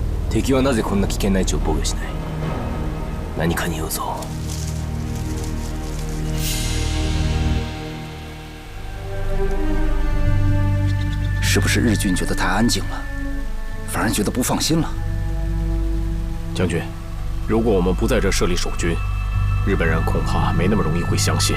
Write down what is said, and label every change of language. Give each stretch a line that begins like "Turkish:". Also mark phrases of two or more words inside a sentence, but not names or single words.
Japanese: 敵はなぜこんな危険な位置を防御しない？何かに言うぞ。
Chinese: 是不是日军觉得太安静了，反而觉得不放心了？将军，如果我们不在这设立守军，日本人恐怕没那么容易会相信。